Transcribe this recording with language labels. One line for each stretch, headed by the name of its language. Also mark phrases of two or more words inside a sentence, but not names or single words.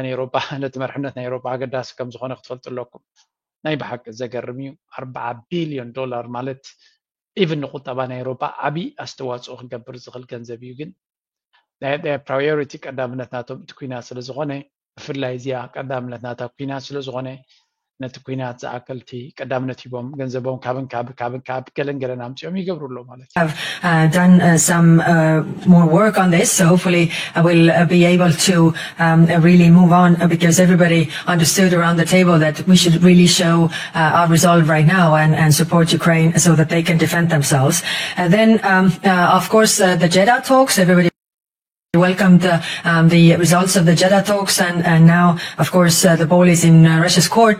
Tigrinya: ናይ ኤውሮፓ ነቲ መርሕነት ናይ ኤውሮፓ ኣገዳሲ ከም ዝኾነ ክትፈልጡ ኣለኩም ናይ ብሓቂ ዘገርም እዩ 4 ቢልዮን ዶላር ማለት ኢቭን ንቁጠባ ናይ ኤውሮፓ ዓብዪ ኣስተዋፅኦ ክገብር ዝኽእል ገንዘብ እዩ ግን ናይ ፕራዮሪቲ ቀዳምነት ናቶም እቲ ኩናት ስለ ዝኾነ ብፍላይ እዚኣ ቀዳምነት ናታ ኩናት ስለ ዝኾነ ነቲ ኩናት ዝኣከልቲ ቀዳምነት ሂቦም ገንዘቦም ካብ ገለንገለን ኣምፂኦም ይገብሩሎ ማለት
English: have done some more work on this, so hopefully I will be able to really move on because everybody understood around the table that we should really show our resolve right now and support Ukraine so that they can defend themselves. Then of course the Jeddah talks, everybody welcomed the results of the Jeddah talks, and now, of course, the ball is in Russia's court.